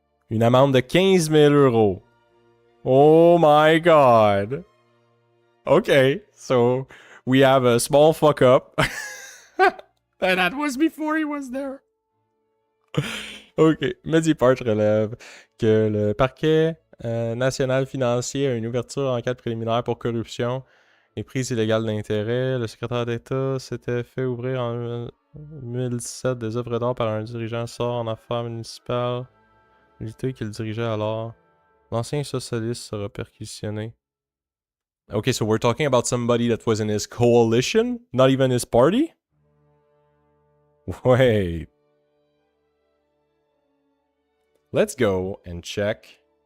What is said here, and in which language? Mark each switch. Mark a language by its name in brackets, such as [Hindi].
[French] Une amende de 15,000 euros. [English] Oh my god. Okay, so we have a small fuck up. And that was before he was there. [French] Ok, Medipart relève que le parquet national financier a une ouverture en enquête préliminaire pour corruption et prise illégale d'intérêt. Le secrétaire d'État s'était fait ouvrir en 2017 des œuvres d'art par un dirigeant sort en affaires municipales, l'unité qu'il dirigeait alors. L'ancien socialiste sera perquisitionné. [English] Okay, so we're talking about somebody that was in his coalition, not even his party? Wait. Let's go and check.